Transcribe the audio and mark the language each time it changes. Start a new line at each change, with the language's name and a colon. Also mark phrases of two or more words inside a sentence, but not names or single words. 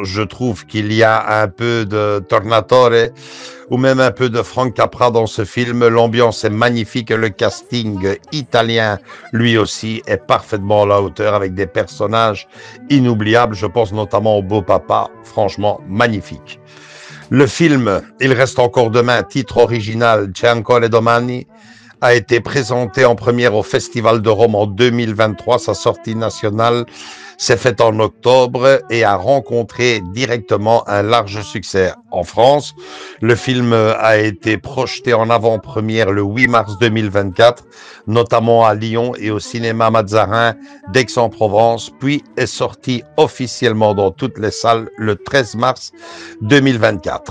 French: Je trouve qu'il y a un peu de Tornatore ou même un peu de Frank Capra dans ce film. L'ambiance est magnifique et le casting italien, lui aussi, est parfaitement à la hauteur avec des personnages inoubliables. Je pense notamment au beau papa, franchement magnifique. Le film « Il reste encore demain », titre original « C'è ancora domani », a été présenté en première au Festival de Rome en 2023. Sa sortie nationale s'est faite en octobre et a rencontré directement un large succès en France. Le film a été projeté en avant-première le 8 mars 2024, notamment à Lyon et au cinéma Mazarin d'Aix-en-Provence, puis est sorti officiellement dans toutes les salles le 13 mars 2024.